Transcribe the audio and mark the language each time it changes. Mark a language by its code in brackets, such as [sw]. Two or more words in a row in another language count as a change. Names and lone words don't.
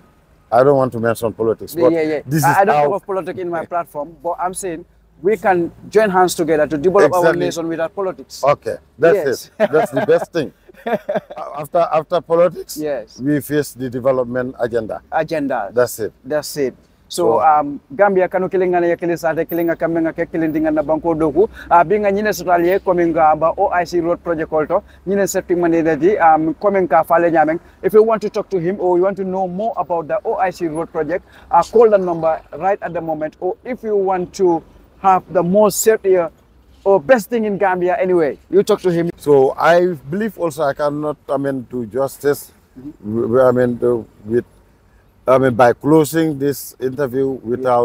[en] I don't want to mention politics. But this I don't talk of politics in my platform, but I'm saying we can join hands together to develop our nation without politics. Okay, that's it. That's the best thing. After politics, we face the development agenda. That's it. That's it. [man] So Gambia kanu kilinga na yakili sate kilinga kamenga ke kilindinga na banko doku binga nyine sotalie kominga ba OIC Road project kolto nyine setting manedi kominga fale nyameng. [en] If you want to talk to him or you want to know more about the OIC Road project, call the number right at the moment. Or if you want to have the most safety or best thing in Gambia anyway, you talk to him. So I believe also I cannot do justice by closing this interview without